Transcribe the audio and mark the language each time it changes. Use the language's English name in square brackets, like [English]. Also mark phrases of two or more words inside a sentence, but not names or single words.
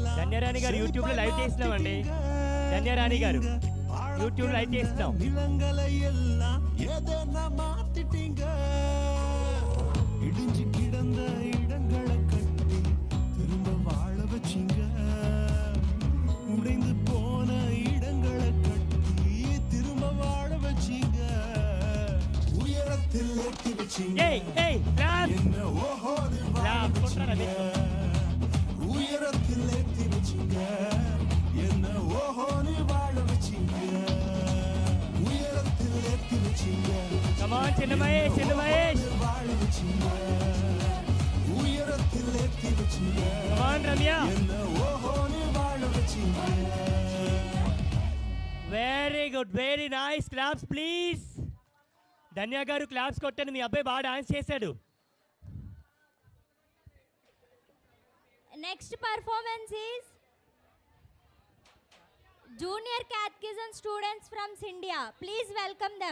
[Telugu] ధన్యరాణి గారు యూట్యూబ్లో లైవ్ చేస్తున్నామండి. ధన్యరాణి గారు యూట్యూబ్లో లైవ్ చేస్తున్నాం. [Tamil] நிலங்களை எல்லாம் எதனா மாத்திட்டீங்க இடிஞ்சு கிடந்த இடங்களை கட்டி திரும்ப வாழ வச்சீங்க உடைந்து போன இடங்களை கட்டி திரும்ப வாழ வச்சீங்க உயரத்தில் ஏற்றி வச்சீங்க [Telugu] ఏయ్ ఏయ్ క్లాప్ [Tamil] என்ன ஓஹோடு வாழ [Telugu] క్లాప్ కొట్టారా [Tamil] வச்சீங்க உயரத்தில் ஏற்றி வச்சீங்க என்ன ஓஹோடு வாழ வச்சீங்க உயரத்தில் ஏற்றி வச்சீங்க [Telugu] కమాన్ చిన్న మహేష్, చిన్న మహేష్, [Tamil] வாழ வச்சீங்க உயரத்தில் ஏற்றி வச்சீங்க [Telugu] కమాన్ రమ్య. [Tamil] என்ன ஓஹோடு வாழ வச்சீங்க [English] very good, very nice. claps please. [Telugu] ధన్య గారు క్లాప్స్ కొట్టండి, మీ అబ్బాయి బాగా డాన్స్ చేశాడు. [English] Next performance is Junior Catechism students from India. Please welcome them.